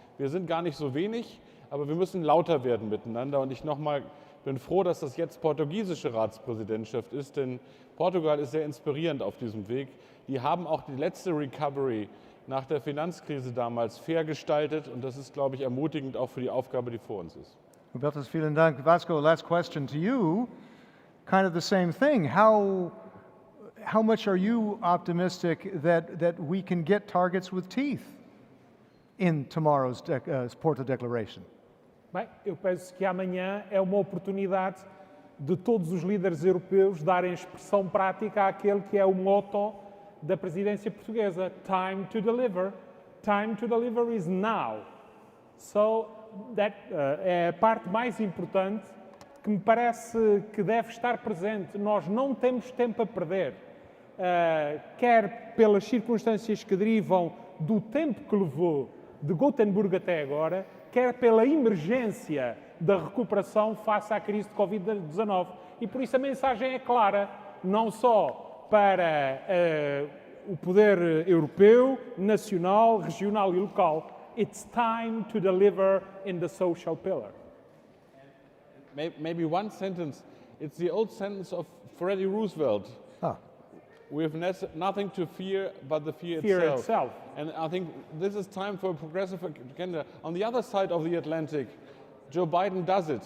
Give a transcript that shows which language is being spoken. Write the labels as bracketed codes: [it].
[de] Wir sind gar nicht so wenig, aber wir müssen lauter werden miteinander. Und ich bin froh, dass das jetzt portugiesische Ratspräsidentschaft ist, denn Portugal ist sehr inspirierend auf diesem Weg. Die haben auch die letzte Recovery nach der Finanzkrise damals fair gestaltet und das ist, glaube ich, ermutigend auch für die Aufgabe, die vor uns ist. Hubertus, vielen Dank. [en] Vasco, last question to you. Kind of the same thing. How much are you optimistic that we can get targets with teeth in tomorrow's Porto Declaration? [pt] Bem, eu penso que amanhã é uma oportunidade de todos os líderes europeus darem expressão prática àquele que é o motto da presidência portuguesa. [en] Time to deliver. Time to deliver is now. [pt] So, é a parte mais importante que me parece que deve estar presente. Nós não temos tempo a perder. Quer pelas circunstâncias que derivam do tempo que levou de Gothenburg até agora, quer pela emergência da recuperação face à crise de Covid-19. E por isso a mensagem é clara, não só para o poder europeu, nacional, regional e local. [en] It's time to deliver in the social pillar. Maybe one sentence. It's the old sentence of Freddie Roosevelt. We have nothing to fear but the fear itself. And I think this is time for a progressive agenda. On the other side of the Atlantic, Joe Biden does it.